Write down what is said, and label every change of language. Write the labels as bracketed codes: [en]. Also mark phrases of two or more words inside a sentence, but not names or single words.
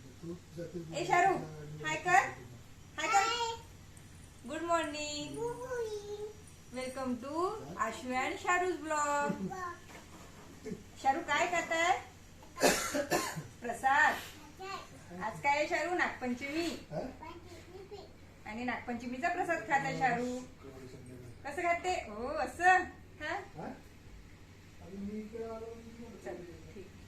[mr] ए शारू हाय कर, हाय कर. [en] Good morning, welcome to Ashu and Sharu's blog. [mr] शारू काय करताय? प्रसाद. आज काय आहे शारू? नागपंचमी आणि नागपंचमीचा प्रसाद खात आहे शारू. कसं खाते? हो असं. हा चल ठीक.